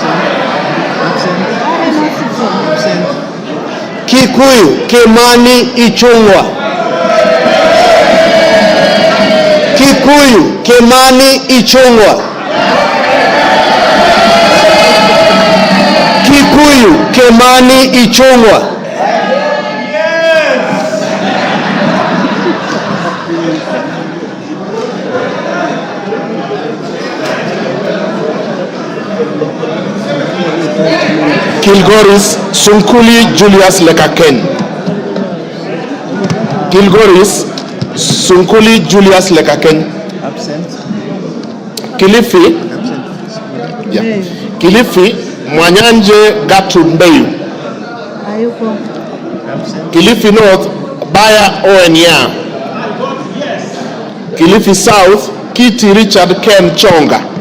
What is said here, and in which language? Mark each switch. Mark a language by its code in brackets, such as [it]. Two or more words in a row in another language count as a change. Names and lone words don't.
[en] Kikuyu Kimani Ichungwa. Kikuyu Kimani Ichungwa. Kikuyu Kimani Ichungwa. Kilgoris Sunkuli Julius Lekaken. Kilgoris Sunkuli Julius Lekaken. Absent. Kilifi. Yeah. Kilifi Mwanyanje Gertrude Mbeyu. [sw] Hayuko. [en] Kilifi North Baya Owenya. Kilifi South Kiti Richard Ken Chonga.